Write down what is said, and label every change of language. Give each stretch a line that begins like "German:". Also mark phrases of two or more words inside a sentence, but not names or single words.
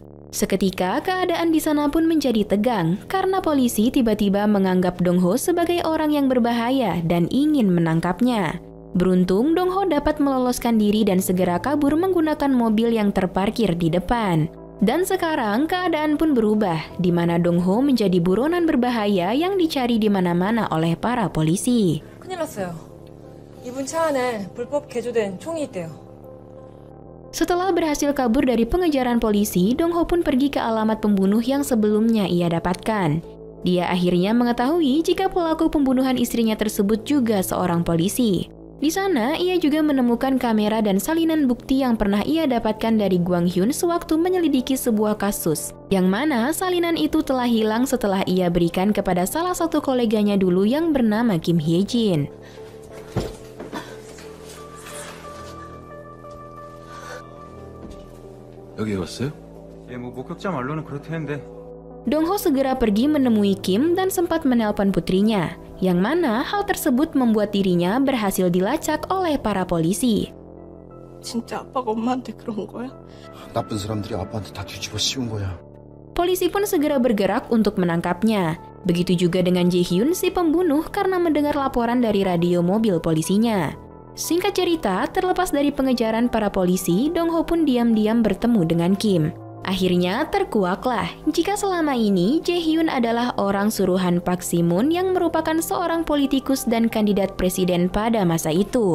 Indonesian: Seketika, keadaan di sana pun menjadi tegang karena polisi tiba-tiba menganggap Dong Ho sebagai orang yang berbahaya dan ingin menangkapnya. Beruntung, Dong Ho dapat meloloskan diri dan segera kabur menggunakan mobil yang terparkir di depan. Dan sekarang keadaan pun berubah, di mana Dong Ho menjadi buronan berbahaya yang dicari di mana-mana oleh para polisi.
Korean: 큰일 났어요. 이분 차 안에 불법 개조된 총이 있대요.
Indonesian: Setelah berhasil kabur dari pengejaran polisi, Dong Ho pun pergi ke alamat pembunuh yang sebelumnya ia dapatkan. Dia akhirnya mengetahui jika pelaku pembunuhan istrinya tersebut juga seorang polisi. Di sana, ia juga menemukan kamera dan salinan bukti yang pernah ia dapatkan dari Gwang Hyun sewaktu menyelidiki sebuah kasus, yang mana salinan itu telah hilang setelah ia berikan kepada salah satu koleganya dulu yang bernama Kim Hye Jin.
Korean: 여기 왔어요? 예, 뭐 목격자 말로는 그렇다는데.
Indonesian: Dong Ho segera pergi menemui Kim dan sempat menelpon putrinya, yang mana hal tersebut membuat dirinya berhasil dilacak oleh para polisi.
Korean: 진짜 아빠가 엄마한테 그런 거야? 나쁜 사람들이 아빠한테 다 뒤집어 씌운 거야.
Indonesian: Polisi pun segera bergerak untuk menangkapnya. Begitu juga dengan Jae Hyun, si pembunuh, karena mendengar laporan dari radio mobil polisinya. Singkat cerita, terlepas dari pengejaran para polisi, Dong Ho pun diam-diam bertemu dengan Kim. Akhirnya terkuaklah jika selama ini Jae Hyun adalah orang suruhan Park Si-moon yang merupakan seorang politikus dan kandidat presiden pada masa itu.